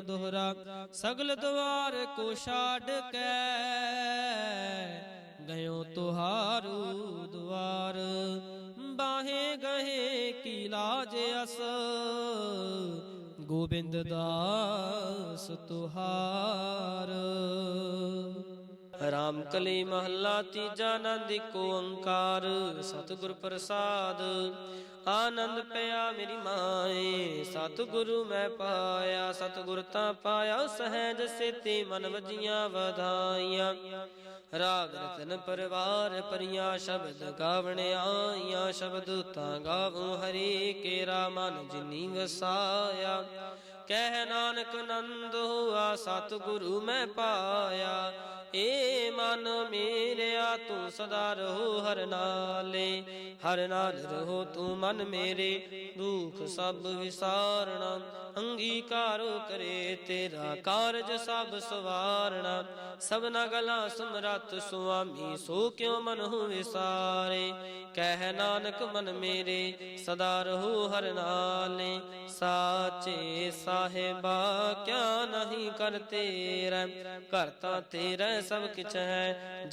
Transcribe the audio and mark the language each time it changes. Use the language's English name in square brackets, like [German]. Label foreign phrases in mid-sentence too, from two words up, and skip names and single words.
[Punjabi] ਦੋਹਰਾ ਸਗਲ ਦੁਆਰ ਕੋ ਛਾਡਿ ਕੈ, ਗਹਿਓ ਤੁਹਾਰੋ ਦੁਆਰ। ਬਾਂਹਿ ਗਹੇ ਕੀ ਲਾਜ ਅਸਿ, ਗੋਬਿੰਦ ਦਾਸ ਤੁਹਾਰ। ਰਾਮਕਲੀ ਮਹਲਾ ਤੀਜਾ, ਅਨੰਦ ਕੋ ਓਅੰਕਾਰ। ਸਤਿਗੁਰ ਪ੍ਰਸਾਦਿ ਅਨੰਦੁ ਭਇਆ ਮੇਰੀ ਮਾਏ। ਸਤਿਗੁਰੂ ਮੈ ਪਾਇਆ, ਸਤਿਗੁਰੁ ਤ ਪਾਇਆ। ਸਹਜ ਸੇਤੀ ਮਨਿ ਵਜੀਆ ਵਾਧਾਈਆ। ਰਾਗ ਰਤਨ ਪਰਵਾਰ ਪਰੀਆ, ਸਬਦ ਗਾਵਣ ਆਈਆ। ਸਬਦੋ ਤ ਗਾਵਹੁ ਹਰੀ ਕੇਰਾ, ਮਨਿ ਜਿਨੀ ਵਸਾਇਆ। ਕਹੈ ਨਾਨਕੁ ਅਨੰਦੁ ਹੋਆ, ਸਤਿਗੁਰੂ ਮੈ ਪਾਇਆ। ਏ ਮਨ ਮੇਰਿਆ ਤੂ ਸਦਾ ਰਹੁ ਹਰਿ ਨਾਲੇ। ਹਰਿ ਨਾਲਿ ਰਹੁ ਤੂ ਮੰਨ ਮੇਰੇ, ਦੂਖ ਸਭਿ ਵਿਸਾਰਣਾ। ਅੰਗੀਕਾਰੁ ਕਰੇ ਤੇਰਾ ਕਾਰਜ ਸਭਿ ਸਵਾਰਣਾ। ਸਭਨਾ ਗਲਾ ਸਮਰਥੁ ਸੁਆਮੀ, ਸੋ ਕਿਉ ਮਨਹੁ ਵਿਸਾਰੇ। ਕਹੈ ਨਾਨਕੁ ਮੰਨ ਮੇਰੇ, ਸਦਾ ਰਹੁ ਹਰਿ ਨਾਲੇ। ਸਾਚੇ ਸਾਹਿਬਾ ਕਿਆ ਨਾਹੀ ਘਰਿ ਤੇਰੈ, ਘਰਿ ਤ ਤੇਰੈ ਸਭੁ ਕਿਛੁ ਹੈ।